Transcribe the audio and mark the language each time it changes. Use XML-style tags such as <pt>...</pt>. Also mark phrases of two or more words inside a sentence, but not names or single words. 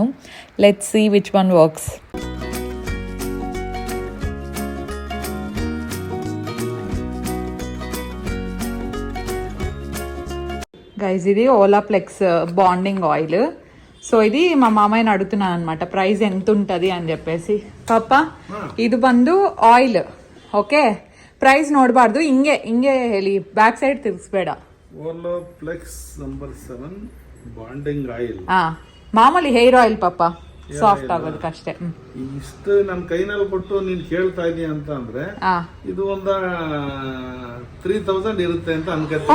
<en>let's see which one works.</en> <te>గైజ్ ఇది ఓలాప్లెక్స్</te> <en>bonding oil.</en> <te>సో ఇది మా మామయ్యని అడుగుతున్నాను అనమాట ప్రైస్ ఎంత ఉంటుంది అని చెప్పేసి.</te> <kn>ಪಾಪ ಇದು ಬಂದು ಆಯಿಲ್. ಓಕೆ, ಪ್ರೈಸ್ ನೋಡಬಾರ್ದು, ಹಿಂಗೆ ಹೇಳಿ,</kn> <en>back side</en> <kn>ತಿರ್ಸ್ಬೇಡ.</kn> <en>Olaplex number 7 bonding oil.</en> <kn>ಮಾಮೂಲಿ</kn> <en>hair oil</en> <kn>ಪಾಪ, ಸಾಫ್ಟ್ ಆಗೋದಕ್ಕಷ್ಟೇ. ಇಷ್ಟು ನನ್ನ ಕೈನಲ್ಲಿ ಕೊಟ್ಟು ನೀನ್ ಕೇಳ್ತಾ ಇದೀಯ ಅಂತ ಅಂದ್ರೆ ಇದು ಒಂದು 3000 ಇರುತ್ತೆ ಅಂತ ಅನ್ಕತ್ತೀನಿ.</kn>